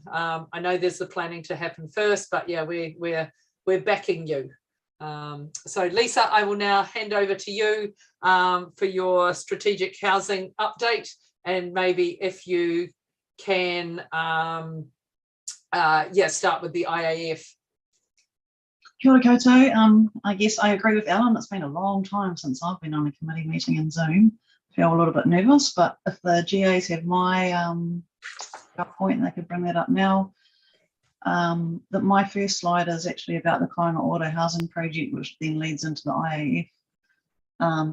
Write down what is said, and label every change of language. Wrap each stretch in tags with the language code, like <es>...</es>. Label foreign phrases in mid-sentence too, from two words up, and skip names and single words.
<en>I know there's the planning to happen first, but yeah, we're backing you. So Lisa, I will now hand over to you for your strategic housing update, and maybe if you can start with the IAF.</en> <mi>Kia ora koutou.</mi> <en>I guess I agree with Ellen. It's been a long time since I've been on a committee meeting in Zoom. I feel a little bit nervous, but if the GAs have my PowerPoint, they could bring that up now. My first slide is actually about the Saltwater housing project, which then leads into the IAF.</en>